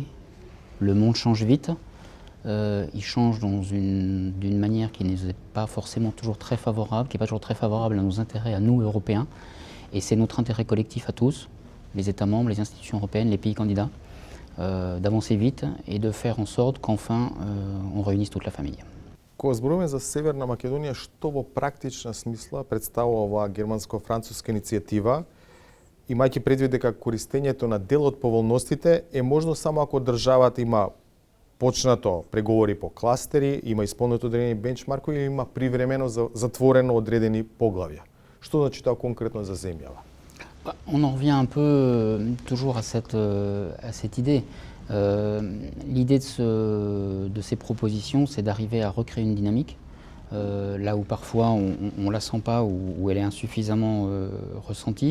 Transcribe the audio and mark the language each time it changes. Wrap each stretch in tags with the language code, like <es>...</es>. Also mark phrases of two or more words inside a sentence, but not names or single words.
<fr>Le monde change vite, il change d'une manière qui n'est pas forcément toujours très favorable, qui n'est pas toujours très favorable à nos intérêts, à nous Européens. Et c'est notre intérêt collectif à tous, les États membres, les institutions européennes, les pays candidats, d'avancer vite et de faire en sorte qu'enfin on réunisse toute la famille.</fr> <mk>Кога зборуваме за Северна Македонија, што во практична смисла представува оваа германско-француска иницијатива имајќи предвид дека користењето на дел од поволностите е можно само ако државата има почнато преговори по кластери, има исполнето одредени бенчмаркови или има привремено затворено одредени поглавја. Што значи тоа конкретно за земјава?</mk> <fr>On en revient un peu toujours à cette idée. L'idée de ces propositions, c'est d'arriver à recréer une dynamique, là où parfois on ne la sent pas ou elle est insuffisamment ressentie.</fr>